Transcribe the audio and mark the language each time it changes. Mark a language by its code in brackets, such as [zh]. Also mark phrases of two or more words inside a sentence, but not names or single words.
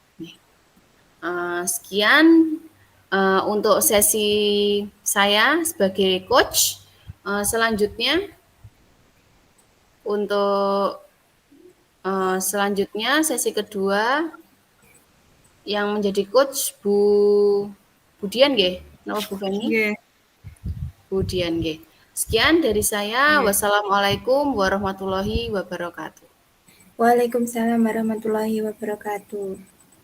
[id] Sekian untuk sesi saya sebagai coach. Selanjutnya untuk selanjutnya sesi kedua yang menjadi coach Bu Dian nggih, napa Bu Feni? Nggih. Bu Dian nggih. Sekian dari saya. [ar] والسلام عليكم ورحمة الله وبركاته. وعليكم السلام ورحمة الله وبركاته.